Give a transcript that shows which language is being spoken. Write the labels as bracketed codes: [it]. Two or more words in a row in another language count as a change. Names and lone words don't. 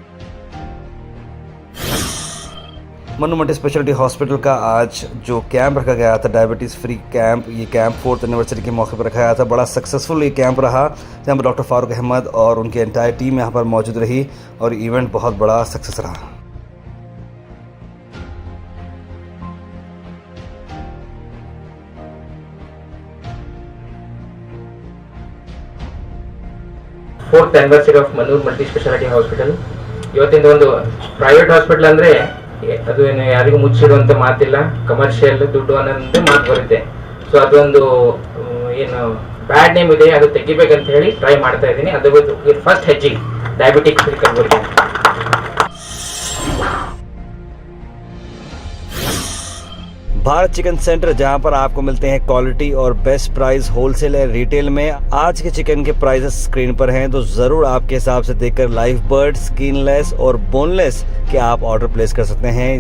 [hi] मनु मल्टी स्पेशलिटी हॉस्पिटल का आज जो कैंप रखा गया था, [en] diabetes free camp, [hi] ये कैंप 4th एनिवर्सरी के मौके पर रखा गया था। बड़ा सक्सेसफुल ये कैंप रहा, जहाँ पर डॉक्टर फारूक अहमद और उनकी [en] entire team [hi] यहाँ पर मौजूद रही और इवेंट बहुत बड़ा सक्सेस रहा। [en] fourth anniversary of [kn] ಮನೂರ್ ಮಲ್ಟಿ ಸ್ಪೆಷಾಲಿಟಿ ಹಾಸ್ಪಿಟಲ್ ಇವತ್ತಿಂದ ಒಂದು [en] private hospital [kn] ಅಂದರೆ ಅದು ಏನು ಯಾರಿಗೂ ಮುಚ್ಚಿಡುವಂಥ ಮಾತಿಲ್ಲ, ಕಮರ್ಷಿಯಲ್ ದುಡ್ಡು ಅನ್ನೋದೇ ಮಾತು ಬರುತ್ತೆ. ಸೊ ಅದೊಂದು ಏನು [en] bad name [kn] ಇದೆ, ಅದು ತೆಗಿಬೇಕಂತ ಹೇಳಿ ಟ್ರೈ ಮಾಡ್ತಾ ಇದ್ದೀನಿ. [en] ಅದು ಫಸ್ಟ್ ಹೆಜ್ಜೆ diabetic free conversion. [hi] भारत चिकन सेंटर, जहां पर आपको मिलते हैं क्वालिटी और [en] best price [hi] होलसेल और रिटेल में। आज के चिकन के प्राइसेस स्क्रीन पर हैं, तो जरूर आपके हिसाब से देखकर [en] live bird, [hi] स्किनलेस और बोनलेस के आप [en] order place [hi] कर सकते हैं।